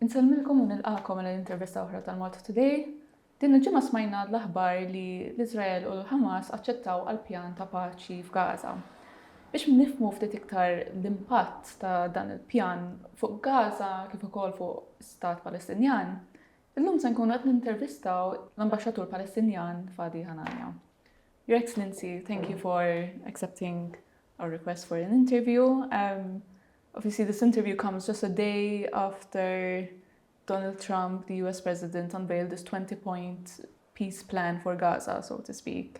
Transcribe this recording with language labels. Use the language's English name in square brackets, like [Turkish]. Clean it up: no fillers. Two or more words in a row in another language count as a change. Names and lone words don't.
[Maltese] Nsalmilkom u nilqakom l-intervista oħra tal-MaltaToday. Din il-ġimgħa smajna l-aħbar li l-Iżrael u l-Ħamas aċċettaw għall-pjan ta' paċi f'Gaza. Biex nifhmu ftit iktar l-impatt ta' dan il-pjan fuq Gaza kif ukoll fuq Stat Palestinjan, illum se nkunu qed nintervistaw l-Ambaxxatur Palestinjan Fadi Hanania. [English] Your Excellency, thank you for accepting our request for an interview. Obviously, this interview comes just a day after Donald Trump, the US president, unveiled this 20-point peace plan for Gaza, so to speak.